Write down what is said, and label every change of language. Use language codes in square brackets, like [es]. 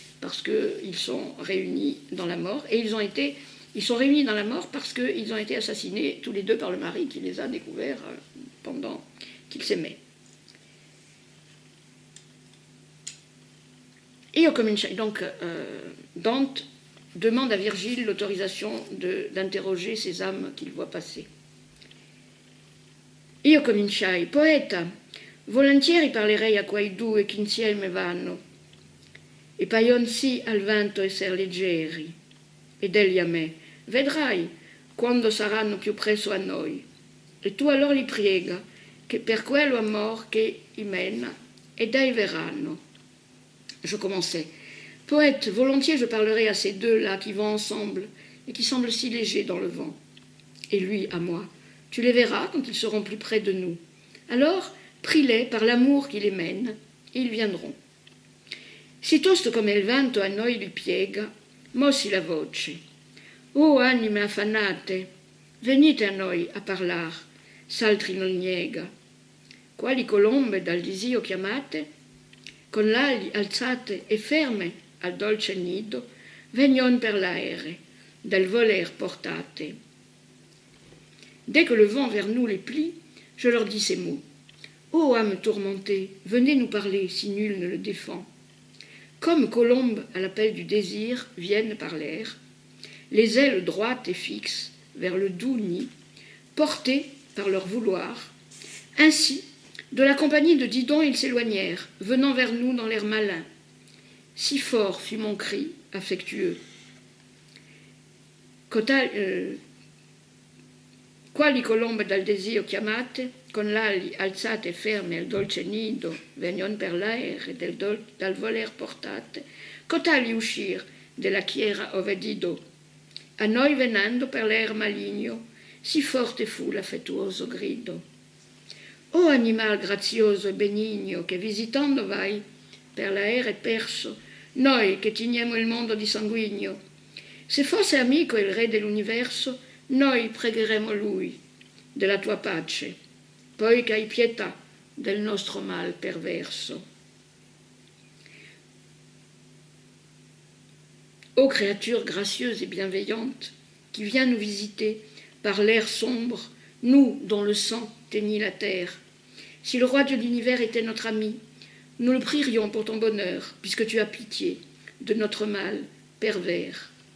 [fr] parce qu'ils sont réunis dans la mort, et ils sont réunis dans la mort parce qu'ils ont été assassinés tous les deux par le mari qui les a découverts pendant qu'ils s'aimaient. Donc, Dante demande à Virgile l'autorisation d'interroger ces âmes qu'il voit passer. [it] Io cominciai, poeta, volentieri parlerei a quai due che insieme vanno, e paion sì al vento esser leggeri, ed egli a me, vedrai, quando saranno più presso a noi, e tu allora li priega, che per quello amor che i mena, ed ei verranno. [fr] Je commençais. Poète, volontiers je parlerai à ces deux-là qui vont ensemble et qui semblent si légers dans le vent. Et lui, à moi, tu les verras quand ils seront plus près de nous. Alors, prie-les par l'amour qui les mène, et ils viendront. [it] Si tosto come il vento a noi li piega, mossi la voce. O anime affannate, venite a noi a parlar, s'altri non niega. Quali colombe dal disio chiamate, con l'ali alzate e ferme al dolce nido, vegnon per l'aere, del voler portate. [fr] Dès que le vent vers nous les plie, je leur dis ces mots. Ô âme tourmentée, venez nous parler si nul ne le défend. Comme colombes à l'appel du désir viennent par l'air, les ailes droites et fixes vers le doux nid, portées par leur vouloir, ainsi, de la compagnie de Didon, ils s'éloignèrent, venant vers nous dans l'air malin. Si fort fut mon cri, affectueux. [it] Quali colombe dal desio chiamate, con l'ali alzate e ferme al dolce nido, vegnon per l'aere dal voler portate, cotali uscir della chiera ove Dido, a noi venendo per l'aer maligno, si forte fu l'affettuoso grido. O animal grazioso e benigno che visitando vai per l'aere perso, noi che teniamo il mondo di sanguigno, se fosse amico il re dell'universo, noi pregheremo lui della tua pace, poi che hai pietà del nostro mal perverso. [fr] Ô créature gracieuse et bienveillante, qui viens nous visiter par l'air sombre, nous dont le sang teignit la terre. Si le roi de l'univers était notre ami, nous le prierions pour ton bonheur, puisque tu as pitié de notre mal pervers.